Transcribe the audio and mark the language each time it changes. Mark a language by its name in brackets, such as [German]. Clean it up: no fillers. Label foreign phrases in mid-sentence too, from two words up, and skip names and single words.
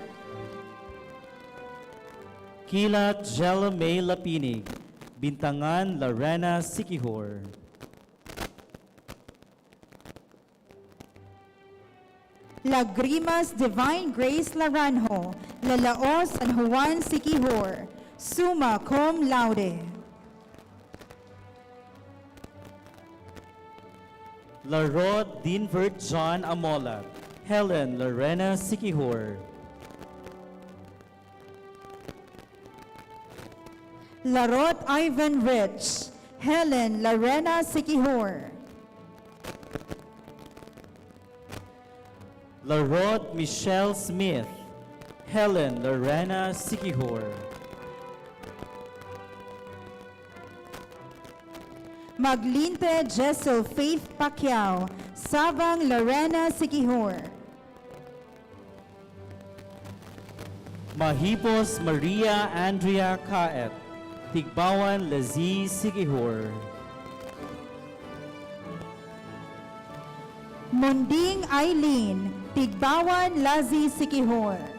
[Cebuano] Kilat Jella May Lapinig, Bintangan, Lorena, Siquijor. Lagrimas Divine Grace Laranjo, Lalao, San Juan, Siquijor. [Latin] Summa cum laude. [Cebuano] Larod Dinvert John Amola, Helen Lorena, Siquijor. Larot Ivan Rich, Helen Lorena, Siquijor. Larod Michelle Smith, Helen Lorena, Siquijor. Maglinte Jessel Faith Pacquiao, Sabang Lorena, Siquijor. Mahipos Maria Andrea Caet, Tigbawan, Lazi, Siquijor. Munding Eileen, Tigbawan, Lazi, Siquijor.